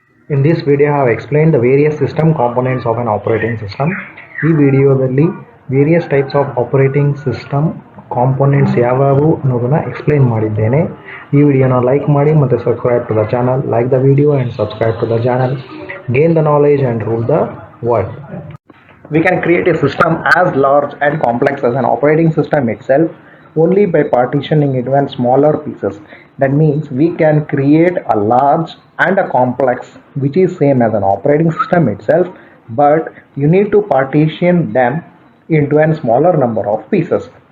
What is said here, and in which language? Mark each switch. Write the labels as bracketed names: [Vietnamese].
[English] In this video, I have explained the various system components of an operating system. [Kannada] ಈ ವಿಡಿಯೋದಲ್ಲಿ [English] various types of operating system components [Kannada] ಯಾವುವು ಅನ್ನೋದನ್ನು explain ಮಾಡಿದ್ದೇನೆ. ಈ ವಿಡಿಯೋನ ಲೈಕ್ ಮಾಡಿ ಮತ್ತು [English] Subscribe to the channel. Like the video and subscribe to the channel. Gain the knowledge and rule the world. We can create a system as large and complex as an operating system itself only by partitioning it into smaller pieces. That means we can create a large and a complex which is same as an operating system itself, but you need to partition them into a smaller number of pieces.